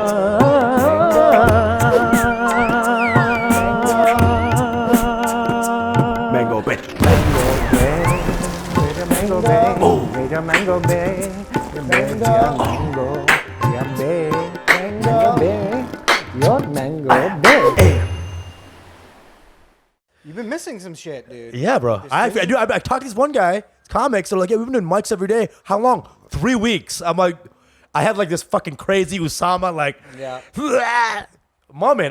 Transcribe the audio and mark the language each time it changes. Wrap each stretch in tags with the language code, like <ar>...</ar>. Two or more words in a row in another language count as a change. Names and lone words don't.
<en>Mango Bay. Mango Bay, Mango Bay, Mango Bay, Mango Bay, your Mango Bay. You've been missing some shit, dude. Yeah, bro. I talked to this one guy, comics, they're like, yeah, we've been doing mics every day. How long? 3 weeks. I'm like, I had like this fucking crazy Usama, like, moment.</en>